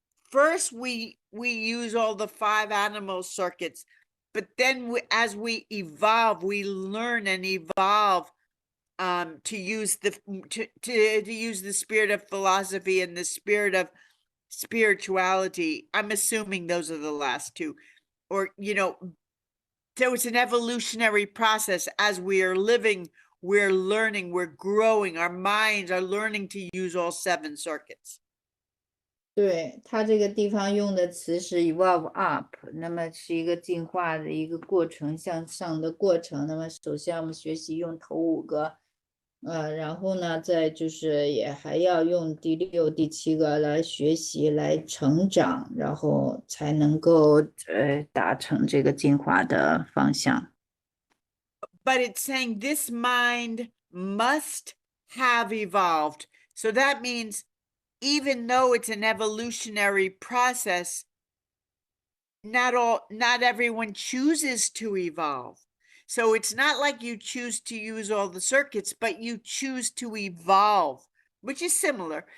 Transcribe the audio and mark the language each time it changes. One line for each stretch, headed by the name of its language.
English: First, we use all the 5 animal circuits, but then as we evolve, we learn and evolve to use the spirit of philosophy and the spirit of spirituality. I'm assuming those are the last 2, or so it's an evolutionary process. As we are living, we're learning, we're growing, our minds are learning to use all 7 circuits.
Chinese: 对，它这个地方用的词是
English: evolve up，
Chinese: 那么是一个进化的一个过程，向上的过程。那么首先我们学习用头5个，然后呢，再就是也还要用第6、第7个来学习，来成长，然后才能够达成这个进化的方向。
English: But it's saying this mind must have evolved. So that means even though it's an evolutionary process, not everyone chooses to evolve. So it's not like you choose to use all the circuits, but you choose to evolve, which is similar.